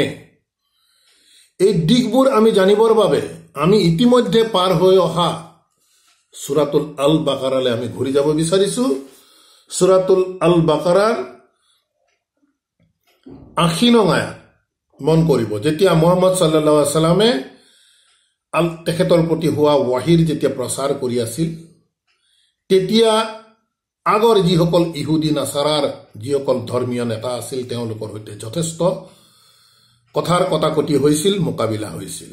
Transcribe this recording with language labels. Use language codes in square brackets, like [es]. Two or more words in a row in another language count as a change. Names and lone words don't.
[as] এই দিশবোৰ আমি জানিবৰ বাবে আমি ইতিমধ্যে পাৰ হৈ অহা সূৰাতুল আল বাকাৰালৈ আমি ঘূৰি যাব বিচাৰিছোঁ। সূৰাতুল আল বাকাৰাৰ 80 নং আয়াত মন কৰিব। যেতিয়া মুহাম্মদ [ar] صلى الله عليه وسلم [as] তেখেতৰ প্ৰতি হোৱা ৱাহিৰ যেতিয়া প্ৰচাৰ কৰি আছিল, তেতিয়া আগৰ যিসকল ইহুদী নাছাৰাৰ যিসকল ধৰ্মীয় নেতা আছিল তেওঁলোকৰ সৈতে যথেষ্ট কথাৰ কটাকটি হৈছিল, মোকাবিলা হৈছিল।